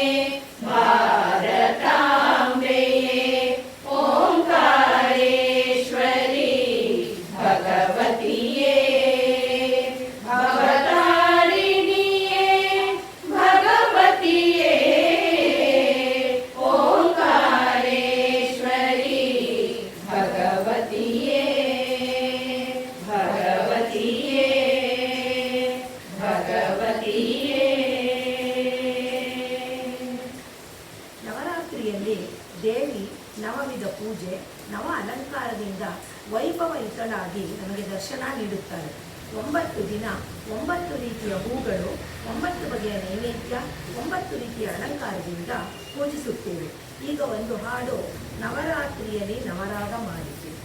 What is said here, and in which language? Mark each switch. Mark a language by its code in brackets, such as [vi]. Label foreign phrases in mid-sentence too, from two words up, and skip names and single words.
[kn] ಭಾರತಾಂಬೆಯೇ ಓಂಕಾರೇಶ್ವರಿ ಭಗವತಿಯೇ ಭವತಾರಿಣಿಯೇ ಭಗವತಿಯೇ ಓಂಕಾರೇಶ್ವರಿ ಭಗವತಿಯೇ ಭಗವತಿಯೇ ಭಗವತಿಯೇ. ನವರಾತ್ರಿಯಲ್ಲಿ ದೇವಿ ನವವಿಧ ಪೂಜೆ ನವ ಅಲಂಕಾರದಿಂದ ವೈಭವಯುತಳಾಗಿ ನಮಗೆ ದರ್ಶನ ನೀಡುತ್ತಾಳೆ. 9 ದಿನ 9 ರೀತಿಯ ಹೂಗಳು, 9 ಬಗೆಯ ನೈವೇದ್ಯ, 9 ರೀತಿಯ ಅಲಂಕಾರದಿಂದ ಪೂಜಿಸುತ್ತೇವೆ. ಈಗ ಒಂದು ಹಾಡು ನವರಾತ್ರಿಯಲ್ಲಿ ನವರಾಗ ಮಾಲಿಕೆ.